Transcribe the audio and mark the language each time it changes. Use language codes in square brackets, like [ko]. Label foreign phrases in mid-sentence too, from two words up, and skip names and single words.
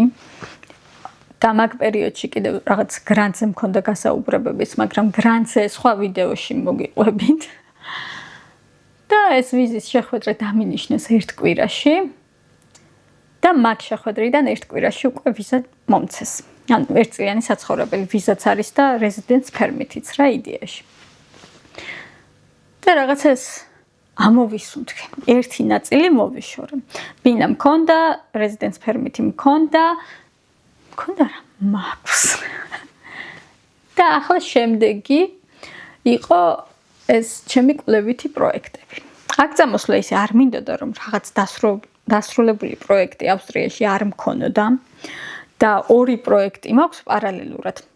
[ka] და მაგ პერიოდში კიდევ რაღაც გრანტზე მქონდა გასაუბრებებიც, მაგრამ გრანტზე სხვა ვიდეოში მოგიყვებით. და ეს ვიზის შეხვედრა დამინიშნეს ერთ კვირაში. და მაგ შეხვედრიდან ერთ კვირაში უკვე ვიზა მომცეს. ანუ ერთწლიანი საცხოვრებელი ვიზაც არის და [en] residence permit-იც [ka] რა იდეაში. და რაღაც ეს ამოვისუნთქე. ერთი ნაწილი მოვიშორე. ბინა მქონდა, [en] residence permit-ი [ka] მქონდა რა მაქვს. და ახლა შემდეგი იყო ეს ჩემი კვლევითი პროექტები. აქ წამოსვლა ისე არ მინდოდა რომ რაღაც დასრულებული პროექტი ავსტრიაში არ მქონოდა და 2 პროექტი მაქვს პარალელურად.